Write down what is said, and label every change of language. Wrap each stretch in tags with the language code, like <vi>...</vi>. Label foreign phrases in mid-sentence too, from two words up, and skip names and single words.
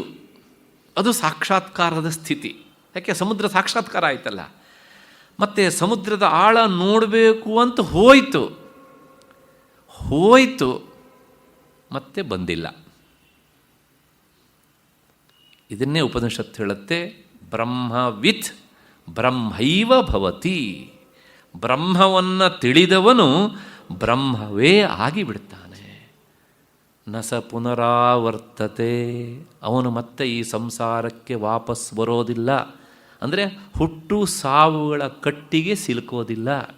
<kn>ಅದು ಸಾಕ್ಷಾತ್ಕಾರದ ಸ್ಥಿತಿ. ಯಾಕೆ? ಸಮುದ್ರ ಸಾಕ್ಷಾತ್ಕಾರ ಆಯ್ತಲ್ಲ. ಮತ್ತು ಸಮುದ್ರದ ಆಳ ನೋಡಬೇಕು ಅಂತ ಹೋಯಿತು ಮತ್ತೆ ಬಂದಿಲ್ಲ. ಇದನ್ನೇ ಉಪನಿಷತ್ತು ಹೇಳುತ್ತೆ,</kn> <sa>ಬ್ರಹ್ಮವಿತ್ ಬ್ರಹ್ಮೈವ ಭವತಿ.</sa> <kn>ಬ್ರಹ್ಮವನ್ನು ತಿಳಿದವನು ಬ್ರಹ್ಮವೇ ಆಗಿಬಿಡ್ತಾನೆ.</kn> <sa>ನ ಸ ಪುನರಾವರ್ತತೆ.</sa> <kn>ಅವನು ಮತ್ತೆ ಈ ಸಂಸಾರಕ್ಕೆ ವಾಪಸ್ ಬರೋದಿಲ್ಲ. ಅಂದರೆ ಹುಟ್ಟು ಸಾವುಗಳ ಕಟ್ಟಿಗೆ ಸಿಲುಕೋದಿಲ್ಲ.</kn>